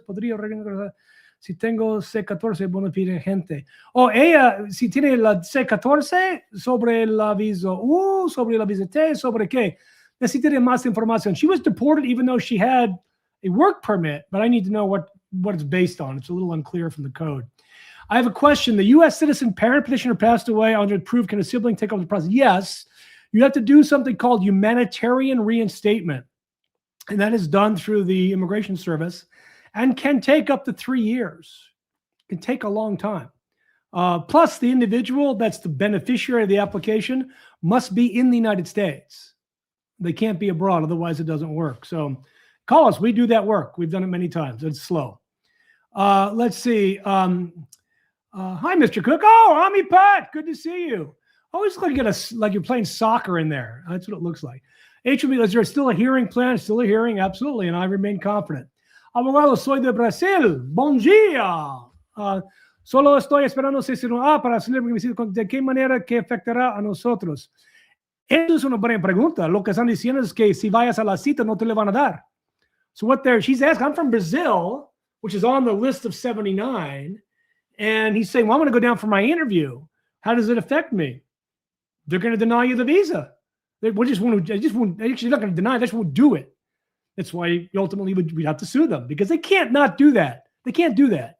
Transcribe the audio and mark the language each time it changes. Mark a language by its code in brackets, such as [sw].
[es] Podría regresar si tengo C14, bueno, pide gente. Ella, si tiene la C14 sobre el aviso U, sobre el aviso T, sobre qué. Necesitaría más información. [en] She was deported even though she had a work permit, but I need to know what it's based on. It's a little unclear from the code. I have a question. The U.S. citizen parent petitioner passed away under proof. Can a sibling take over the process? Yes. You have to do something called humanitarian reinstatement. And that is done through the Immigration Service and can take up to 3 years. It can take a long time. Plus, the individual that's the beneficiary of the application must be in the United States. They can't be abroad. Otherwise, it doesn't work. So call us. We do that work. We've done it many times. It's slow. Let's see. Hi, Mr. Cook. Oh, Ami Pat, good to see you. Always look like you're playing soccer in there. That's what it looks like. HB, is there still a hearing plan? Still a hearing? Absolutely, and I remain confident. [es] Abogado, soy de Brasil. [pt] Bom dia. [es] Solo estoy esperando si para saber de qué manera que afectará a nosotros. Eso es una buena pregunta. Lo que están diciendo es que si vayas a la cita no te le van a dar. [en] So she's asking, I'm from Brazil, which is on the list of 79. And he's saying, well, I'm going to go down for my interview. How does it affect me? They're going to deny you the visa. They're not going to deny it. They just won't do it. That's why ultimately we'd have to sue them because they can't not do that. They can't do that.